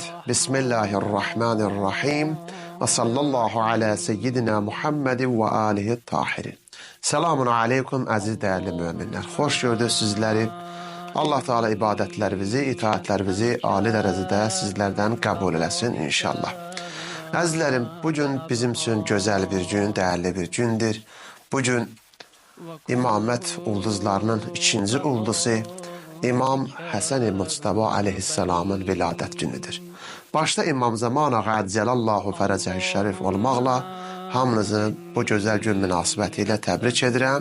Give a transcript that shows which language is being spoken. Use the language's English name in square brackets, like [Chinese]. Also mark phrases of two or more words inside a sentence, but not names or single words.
[Arabic] بسم الله الرحمن الرحيم وصلى الله على سيدنا محمد وآله الطاهرين. السلام عليكم [Turkish] əziz değerli müminler. Hoş gördük sizleri. Allah Teala ibadetlerimizi, itaatlerimizi ali derecede sizlerden kabul eləsin inşallah. Əzizlərim, bugün bizim için güzel bir gün, değerli bir gündür. [Azerbaijani] Bugün İmamət ulduzlarının ikinci ulduzu İmam Həsən-i Muctəba aleyhisselamın viladət günüdür. Başta İmam Zaman Ağa Əcəlallahu Fərəcəhi Şərif olmaqla hamınızın bu gözəl gün münasibəti ilə təbrik edirəm.